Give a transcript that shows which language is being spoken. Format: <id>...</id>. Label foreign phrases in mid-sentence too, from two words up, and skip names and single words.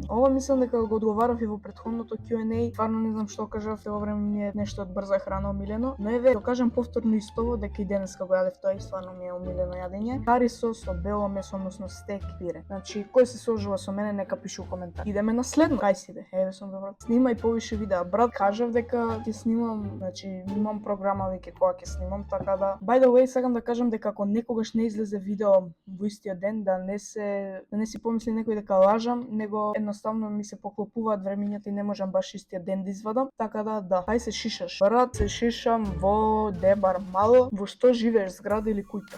<mk>Ова мислам дека го одговарав и во претходното Q&A. Стварно не знам што кажав, во време ми е нешто од брза храна омилено, но еве го кажам повторно истово дека и денеска го јадев тоа и стварно ми е омилено јадење. Кари сос со бело месо, односно стек пире. Значи кој се сложува со мене нека пише у коментар. Идеме на следно. Кај си бе? Еве сум добро. Снимај повише видеа. Брат, кажав дека ќе снимам, значи имам програма веќе кога ќе снимам, така да</mk> <en>by the way</en> <mk>сакам да кажам дека ако некогаш не излезе видео во истиот ден, да не си помисли некој дека лажам, него едноставно ми се поклопуваат времињата и не можам баш истиот ден да извадам, така да кај се шишаш? Брат, се шишам во Дебар мало. Во што живееш, зграда или куќа?</mk>